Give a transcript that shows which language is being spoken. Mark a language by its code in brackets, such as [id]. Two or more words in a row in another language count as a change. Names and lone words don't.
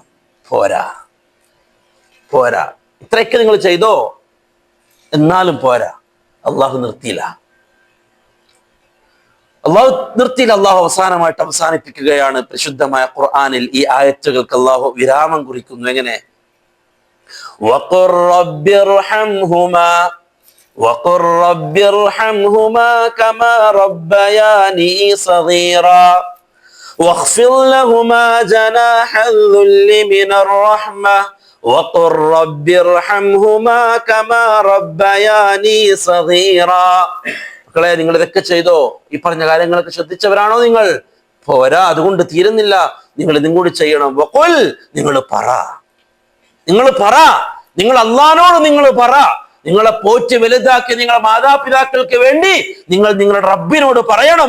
[ml] പോരാ, ഇത്രയൊക്കെ നിങ്ങൾ ചെയ്തോ, എന്നാലും പോരാ. അള്ളാഹു നിർത്തിയില്ല. അള്ളാഹു അവസാനിപ്പിക്കുകയാണ് പരിശുദ്ധമായ ഖുർആനിൽ. ഈ ആയത്തുകൾക്ക് അള്ളാഹു വിരാമം കുറിക്കുന്നു. [ar] എങ്ങനെ? وقل رب ارحمهما وقل رب ارحمهما كما ربياني صغيرا واخفض لهما جناح الذل من الرحمة وقل رب ارحمهما كما ربياني صغيرا. [ml] മക്കളെ, നിങ്ങൾ ഇതൊക്കെ ചെയ്തോ? ഈ പറഞ്ഞ കാര്യങ്ങളൊക്കെ ശ്രദ്ധിച്ചവരാണോ നിങ്ങൾ? പോരാ, അതുകൊണ്ട് തീരുന്നില്ല. നിങ്ങൾ ഇതും കൂടി ചെയ്യണം. വഖുൽ, നിങ്ങൾ പറ, നിങ്ങൾ അല്ലാഹുവോട് നിങ്ങൾ പറ. നിങ്ങളെ പോറ്റി വലുതാക്കി നിങ്ങളെ മാതാപിതാക്കൾക്ക് വേണ്ടി നിങ്ങൾ നിങ്ങളുടെ റബ്ബിനോട് പറയണം.